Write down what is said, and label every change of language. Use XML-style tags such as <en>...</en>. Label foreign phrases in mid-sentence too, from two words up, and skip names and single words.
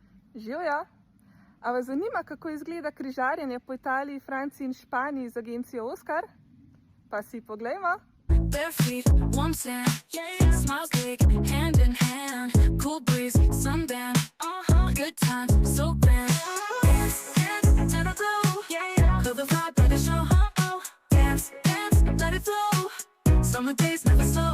<sl>Živjo! A vas zanima, kako izgleda križarjenje po Italiji, Franciji in Španiji z agencijo Oskar? Pa si poglejmo!</sl> <en>Bare feet, warm sand, smiles big, hand in hand, cool breeze, sundown, good times, so grand. Dance, dance, let it glow, feel the vibe, let it show. Dance, dance, let it flow. Summer days never slow.</en>